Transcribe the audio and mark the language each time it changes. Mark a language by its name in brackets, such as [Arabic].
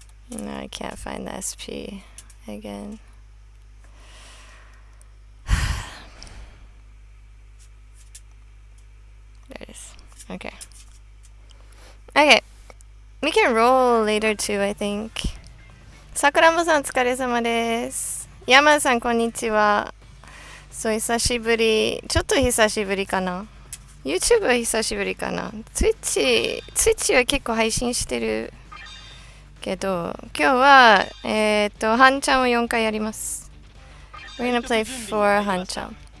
[English] No, I can't find the SP again. There it is. Okay. Okay. We can roll later too, I think. [Japanese] 桜もさんお疲れ様です。山さんこんにちは。そう、久しぶり。ちょっと久しぶりかな。YouTube は久しぶりかな。 Twitch は結構配信してるけど、今日は、ハンちゃんを4回やります。 [English] We're gonna play for ハンちゃん。